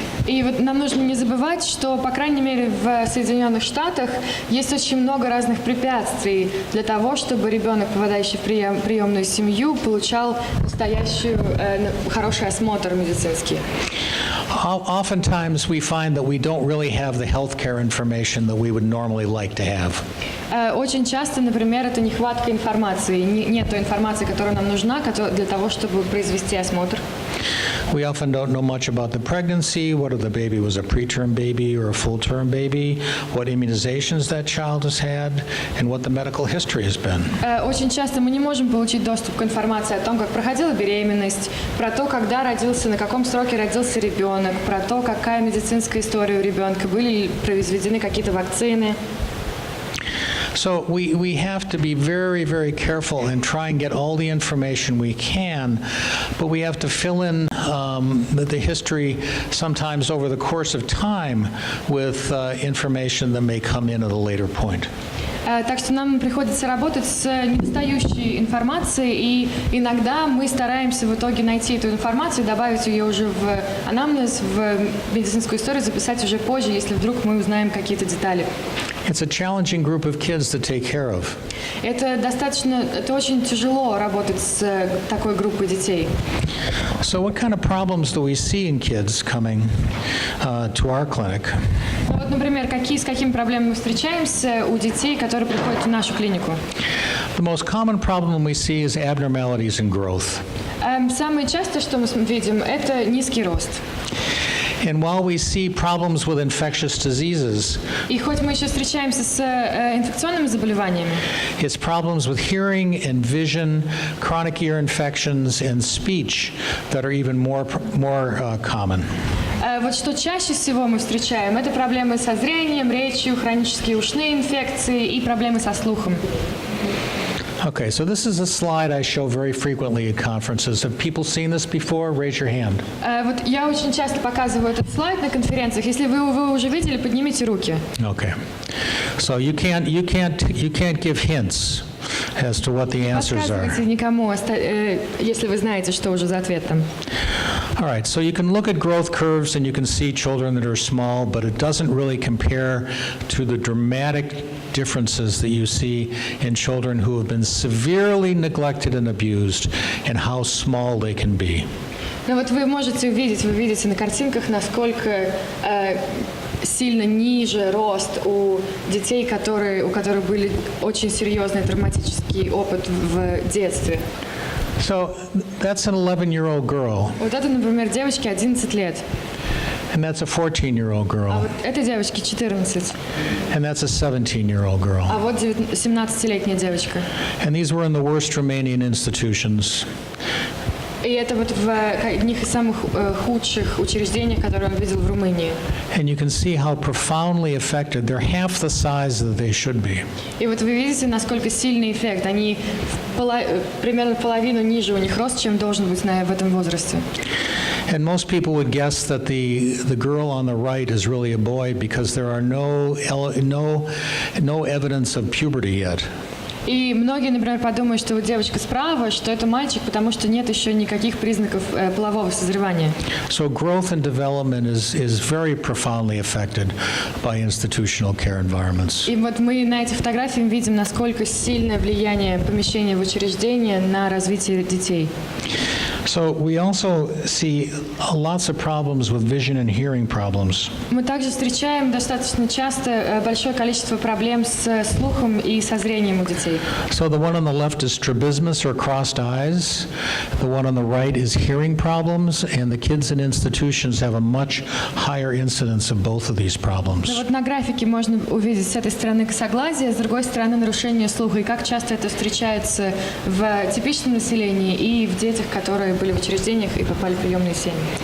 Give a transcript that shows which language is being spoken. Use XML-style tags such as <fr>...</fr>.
<ru>И вот нам нужно не забывать, что, по крайней мере, в Соединенных Штатах есть очень много разных препятствий для того, чтобы ребенок, попадающий в приемную семью, получал настоящий хороший осмотр медицинский.</ru> <en>Oftentimes we find that we don't really have the healthcare information that we would normally like to have.</en> <ru>Очень часто, например, это нехватка информации. Нет той информации, которая нам нужна для того, чтобы произвести осмотр.</ru> <en>We often don't know much about the pregnancy, whether the baby was a preterm baby or a full-term baby, what immunizations that child has had, and what the medical history has been.</en> <ru>Очень часто мы не можем получить доступ к информации о том, как проходила беременность, про то, когда родился, на каком сроке родился ребенок, про то, какая медицинская история у ребенка, были ли произведены какие-то вакцины.</ru> <en>So we have to be very, very careful and try and get all the information we can, but we have to fill in the history sometimes over the course of time with information that may come in at a later point.</en> <ru>Так что нам приходится работать с недостающей информацией, и иногда мы стараемся в итоге найти эту информацию, добавить ее уже в анамнез, в медицинскую историю, записать уже позже, если вдруг мы узнаем какие-то детали.</ru> <en>It's a challenging group of kids to take care of.</en> <ru>Это очень тяжело работать с такой группой детей.</ru> <en>So what kind of problems do we see in kids coming to our clinic?</en> <ru>Вот, например, с какими проблемами мы встречаемся у детей, которые приходят в нашу клинику?</ru> <en>The most common problem we see is abnormalities in growth.</en> <ru>Самое частое, что мы видим, это низкий рост.</ru> <en>And while we see problems with infectious diseases,</en> <ru>И хоть мы еще встречаемся с инфекционными заболеваниями,</ru> <en>it's problems with hearing and vision, chronic ear infections, and speech that are even more common.</en> <ru>Вот что чаще всего мы встречаем, это проблемы со зрением, речью, хронические ушные инфекции и проблемы со слухом.</ru> <en>Okay, so this is a slide I show very frequently at conferences. Have people seen this before? Raise your hand.</en> <ru>Вот я очень часто показываю этот слайд на конференциях. Если вы уже видели, поднимите руки.</ru> <en>Okay. So you can't give hints as to what the answers are.</en> <ru>Подсказывайте никому, если вы знаете, что уже за ответом.</ru> <en>All right, so you can look at growth curves and you can see children that are small, but it doesn't really compare to the dramatic differences that you see in children who have been severely neglected and abused and how small they can be.</en> <ru>Ну вот вы можете увидеть, вы видите на картинках, насколько сильно ниже рост у детей, у которых были очень серьезный травматический опыт в детстве.</ru> <en>So that's an 11-year-old girl,</en> <ru>Вот это, например, девочке 11 лет,</ru> <en>and that's a 14-year-old</en> <ru>а</ru> <en>girl,</en> <ru>вот этой девочке 14,</ru> <en>and that's a 17-year-old girl.</en> <ru>а вот 17-летняя девочка.</ru> <en>And these were in the worst Romanian institutions.</en> <ru>И это вот в одних из самых худших учреждений, которые он видел в Румынии.</ru> <en>And you can see how profoundly affected. They're half the size that they should be.</en> <ru>И вот вы видите, насколько сильный эффект. Они примерно в половину ниже у них рост, чем должен быть в этом возрасте.</ru> <en>And most people would guess that the girl on the right is really a boy because there are no evidence of puberty yet.</en> <ru>И многие, например, подумают, что вот девочка справа, что это мальчик, потому что нет еще никаких признаков полового созревания.</ru> <en>So growth and development is very profoundly affected by institutional care environments.</en> <ru>И вот мы на этих фотографиях видим, насколько сильное влияние помещения в учреждение на развитие детей.</ru> <en>So we also see lots of problems with vision and hearing problems.</en> <ru>Мы также встречаем достаточно часто большое количество проблем с слухом и со зрением у детей.</ru> <en>So the one on the left is strabismus or crossed eyes. The one on the right is hearing problems, and the kids in institutions have a much higher incidence of both of these problems.</en> <ru>Вот на графике можно увидеть с этой стороны косоглазие, с другой стороны нарушение слуха, и как часто это встречается в типичном населении и в детях, которые были в учреждениях и попали в приемные семьи.</ru>